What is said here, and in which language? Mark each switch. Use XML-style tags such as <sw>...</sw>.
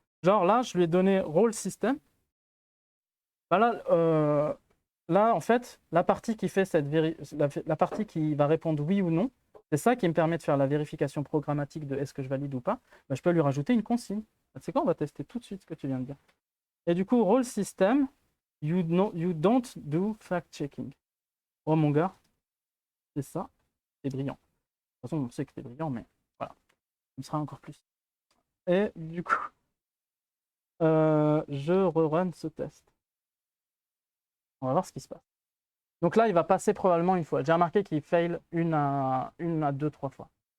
<fr>Genre là, je lui ai donné role system. Bah là, en fait, la partie qui fait la partie qui va répondre oui ou non, c'est ça qui me permet de faire la vérification programmatique de est-ce que je valide ou pas. Bah, je peux lui rajouter une consigne. Bah, tu sais quoi? On va tester tout de suite ce que tu viens de dire. Et du coup,</fr> <en>role system, you don't do fact-checking.</en> <fr>Oh mon gars, c'est ça. C'est brillant. De toute façon, on sait que c'est brillant, mais voilà, il sera encore plus. Et du coup, je rerun ce test. On va voir ce qui se passe. Donc là, il va passer probablement une fois. J'ai remarqué qu'il fail une à deux, trois fois.</fr>